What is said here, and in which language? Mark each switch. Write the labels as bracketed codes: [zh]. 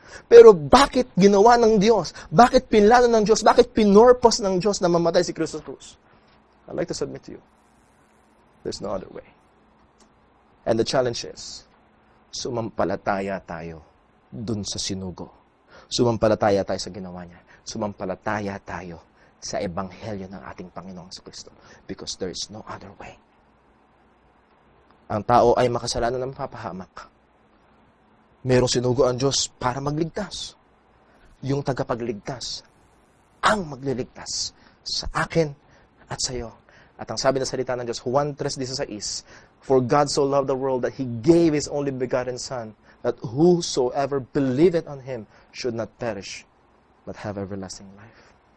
[tl] Pero bakit ginawa ng Diyos? Bakit pinlano ng Diyos? Bakit pinorpos ng Diyos na mamatay si Kristo sa krus? [en] I'd like to submit to you, there's no other way. And the challenge is, [tl] sumampalataya tayo dun sa sinugo. Sumampalataya tayo sa ginawa niya. Sumampalataya tayo sa ebanghelyo ng ating Panginoong Kristo. [en] Because there is no other way. [tl] Ang tao ay makasalanan ng mapapahamak. Merong sinugo ang Diyos para magligtas. Yung tagapagligtas ang magliligtas sa akin at sa iyo. At ang sabi ng salita ng Diyos, [en] Juan 3:16, for God so loved the world that He gave His only begotten Son, that whosoever believeth on Him should not perish, but have everlasting life.